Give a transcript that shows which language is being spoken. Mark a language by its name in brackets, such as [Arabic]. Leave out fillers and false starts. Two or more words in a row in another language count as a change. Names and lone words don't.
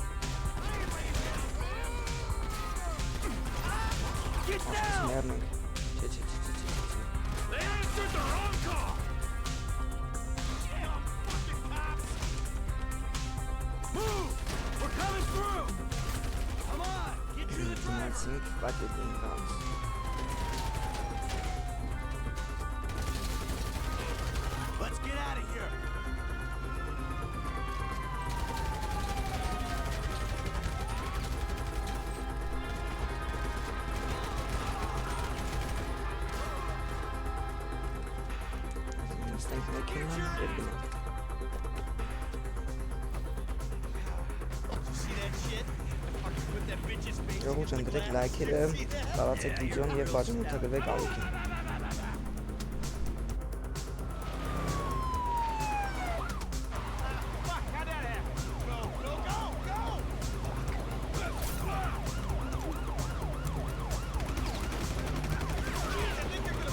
[English] Get down. [Armenian] Մեռնենք։ Չէ։ [English] They answered the wrong call! Damn fucking cops. Move. We're coming through. Come on. Get to the driver. [Armenian] Գնացինք, բայց դե գանց։ [English] Let's get out of here. [Armenian] Նստենք մեքենան, դեր գնանք։ [English] See that shit? Fucking put that bitch's face. [Armenian] Ժողովուրդ ջան, դրեք լայքերը, տարածեք վիդեոն եւ բաժանորդագրվեք ալիքին։ [English] Fuck, how'd that happen? Go. Jeez, I think they're gonna.